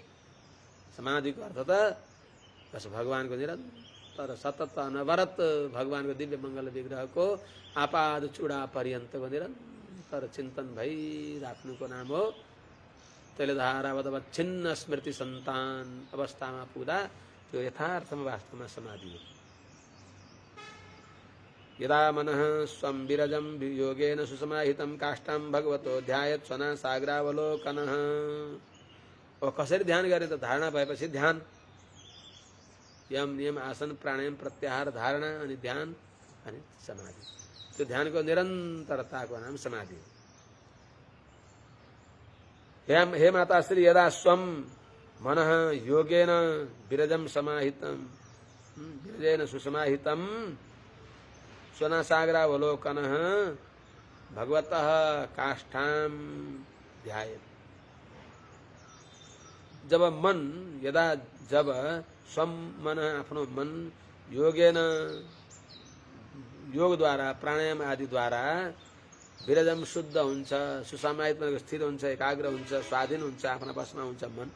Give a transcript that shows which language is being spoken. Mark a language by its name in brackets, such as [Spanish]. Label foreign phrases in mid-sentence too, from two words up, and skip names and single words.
[Nepali] समाधिको अर्थ त बस भगवानको निरन्तर सतत अनवरत भगवानको दिव्य मङ्गल विग्रहको आपाद चूडा पर्यन्तको निरन्तर चिन्तन भइराख्नुको नाम हो। तैलधारावत छिन्न स्मृति सन्तान अवस्थामा पुग्दा त्यो यथार्थमा वास्तवमा समाधि हो। [Sanskrit] यदा मनः स्वं विरजं योगेन सुसमाहितं काष्ठं भगवतो ध्यायत् स्वना सागरावलोकनः। [Nepali] अब कसरी ध्यान गर्ने त धारणा भएपछि ध्यान यम नियम आसन प्राणायाम प्रत्याहार धारणा अनि ध्यान अनि समाधि। त्यो ध्यानको निरन्तरताको नाम समाधि हो। [Sanskrit] हे माता श्री यदा स्वं मनः योगेन विरजं समाहितं विरजेन सुसमाहितं स्वनासागरावलोकनः भगवतः काष्ठां ध्यायेत्। [Nepali] जब स्वम मन आफ्नो मन योगेन योग द्वारा प्राणायाम आदि द्वारा विरजम शुद्ध हुन्छ सुसमाहित स्थिर हुन्छ एकाग्र हुन्छ स्वाधीन हुन्छ आफ्ना बसमा हुन्छ मन।